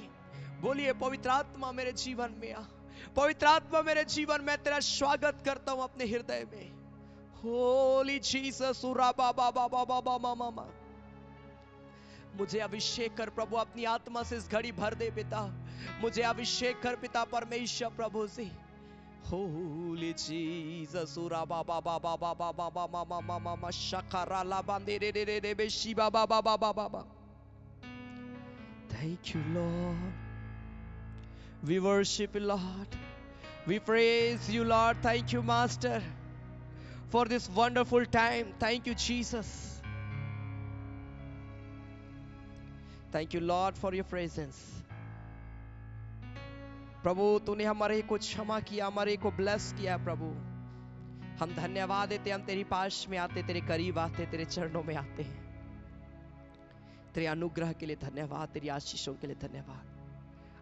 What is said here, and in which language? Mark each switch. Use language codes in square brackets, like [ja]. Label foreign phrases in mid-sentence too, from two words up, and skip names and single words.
[hi] बोलिए, पवित्र आत्मा मेरे जीवन में आ, पवित्र आत्मा मेरे जीवन में, तेरा स्वागत करता हूं अपने हृदय में। [en] Holy Jesus, [hi] मामा, मुझे अभिषेक कर प्रभु, अपनी आत्मा से इस घड़ी भर दे पिता, मुझे अभिषेक कर पिता परमेश्वर प्रभु जी। [en] Holy Jesus, मामा शकारा ला बांदे रे रे रे रे बेशी बाबा बाबा बाबा। Thank you Lord, we worship you Lord, we praise you Lord. Thank you Master for this wonderful time. Thank you Jesus, thank you Lord for your presence. [hi] प्रभु, तूने हमारे को क्षमा किया, हमारे को ब्लेस किया प्रभु। हम धन्यवाद देते, हम तेरी पास में आते, तेरे करीब आते, तेरे चरणों में आते हैं। तेरे अनुग्रह के लिए धन्यवाद, तेरी आशीषों के लिए धन्यवाद।